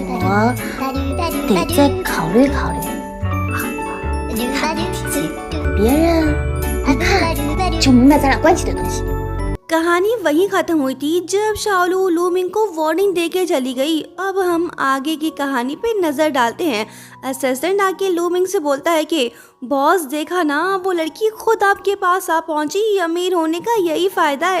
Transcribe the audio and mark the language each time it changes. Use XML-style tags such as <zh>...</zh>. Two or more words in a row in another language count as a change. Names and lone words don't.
<zh>得再考虑考虑。看点题记，别人一看就明白咱俩关系的东西。</zh> <hi>कहानी वहीं खत्म हुई थी जब शाओलू लूमिंग को वार्निंग देके चली गई। अब हम आगे की कहानी पे नजर डालते हैं। असिस्टेंट आके लूमिंग से बोलता है कि बॉस देखा ना, वो लड़की खुद आपके पास आ पहुंची, अमीर होने का यही फायदा है।</hi>